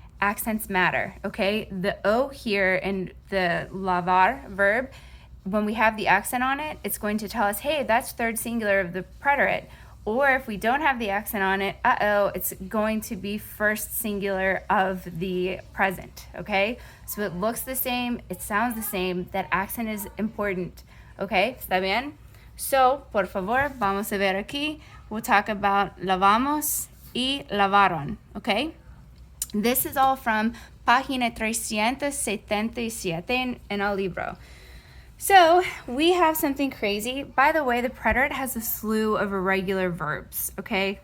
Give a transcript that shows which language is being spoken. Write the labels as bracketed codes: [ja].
[en] Accents matter, okay? The o here in the lavar verb, when we have the accent on it, it's going to tell us, hey, that's third singular of the preterite. Or if we don't have the accent on it, it's going to be first singular of the present, okay? So it looks the same, it sounds the same, that accent is important. [es] Okay, ¿está bien? So, por favor, vamos a ver aquí. [en] We'll talk about lavamos y lavaron, okay? This is all from [es] página 377 en el libro. [en] So, we have something crazy. By the way, the preterite has a slew of irregular verbs, okay?